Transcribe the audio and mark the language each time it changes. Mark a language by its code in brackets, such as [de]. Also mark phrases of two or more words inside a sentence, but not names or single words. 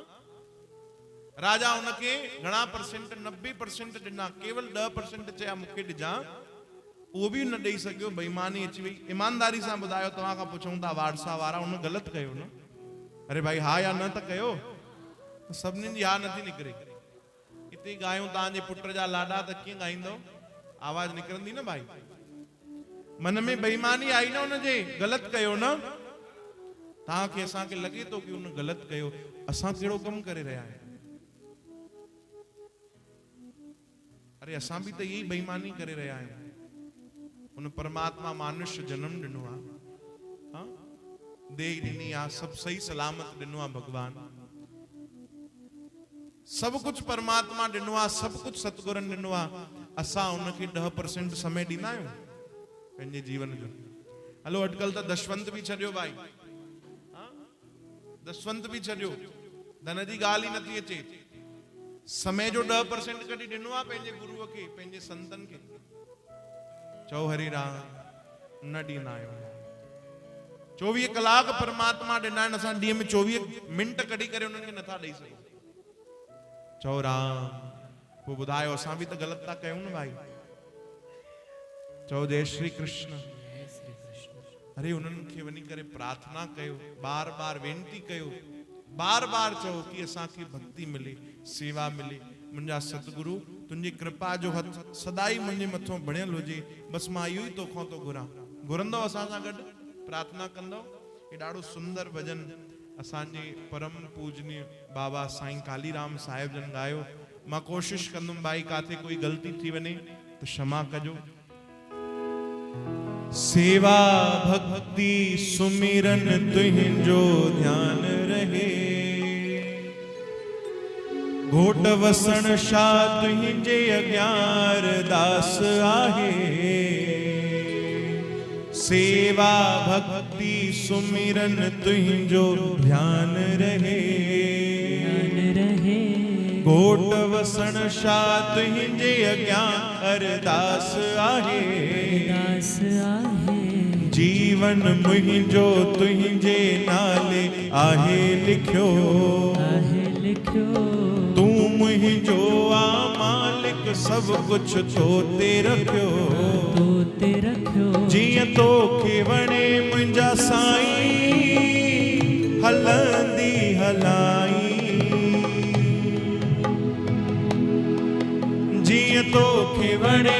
[sd] राजा उनखे घणा % 90% ॾिना, केवल 10% चया मूंखे ॾिजां, उहो बि न ॾेई सघियो। बेईमानी अची वई। ईमानदारी सां ॿुधायो, तव्हां खां पुछूं था वारसा वारा, उन ग़लति कयो न? अरे भाई हा या न त कयो? सभिनीनि जी हा नथी निकिरे। हिते ॻायूं तव्हांजे पुट जा लाॾा, त कीअं ॻाईंदो? आवाज़ निकिरंदी न भाई। मन में बेईमानी आई न उनजे, ग़लति कयो न? तव्हांखे असांखे लॻे थो कि उन ग़लति कयो, असां कहिड़ो कमु करे रहिया आहियूं? अरे असां भी तो यही बेईमानी करे रहिया आहियूं। उन परमात्मा मानुष्य जन्म ॾिनो आहे, हाँ, देह ॾिनी आहे, सब सही सलामत ॾिनो आहे भगवान, सब कुछ परमात्मा ॾिनो आहे, सब कुछ सतगुरनि ॾिनो आहे। असां उनखे 10% समय ॾींदा आहियूं पंहिंजे जीवन जो? हलो अॼुकल्ह त दशवंत भी छॾियो भाई, हाँ, दशवंत भी छॾियो, धन जी ॻाल्हि ही नथी अचे। समय जो 10% कॾहिं ॾिनो आहे पंहिंजे गुरुअ खे, पंहिंजे संतनि खे? चओ हरि राम। न ॾींदा आहियूं। 24 कलाक परमात्मा ॾिना आहिनि, असां ॾींहं में 24 मिंट कढी करे उन्हनि खे नथा ॾेई सघूं। चओ राम। पोइ ॿुधायो असां बि त ग़लति था कयूं न भाई। चओ जय श्री कृष्ण। अरे उन्हनि खे वञी करे प्रार्थना कयो, बार बार वेनती कयो, बार बार चओ कि असांखे भक्ति मिले, सेवा मिले। मुंहिंजा सतगुरु तुंहिंजी कृपा जो हथ सदाई मुंहिंजे मथां बणियल हुजे, बस मां इहो ई तोखां थो घुरां। घुरंदव असां सां गॾु, प्रार्थना कंदव? हे ॾाढो सुंदर भजन असांजे परम पूजनीय बाबा साईं कालीराम साहिब जन गायो। मां कोशिश कंदुमि भाई काथे कोई गलती थी वने तो क्षमा कजो। सेवा भक्ति सुमिरन तुहिंजो ध्यान रहे, घोट वसण शाह तुहिंजे अज्ञार दास आहे। सेवा भक्ति सुमिरन तुहिंजो ध्यान रहे, घोट वसण शाह तुहिंजे अज्ञान अरदास आहे। जीवन मुहिंजो तुहिंजे नाले आहे लिखियो, तू मुहिंजो आ मालिक सब कुछ तोते रखियो। जिया तोखे वणे मुंहिंजा साईं हलंदी हलाई, जिया तोखे वणे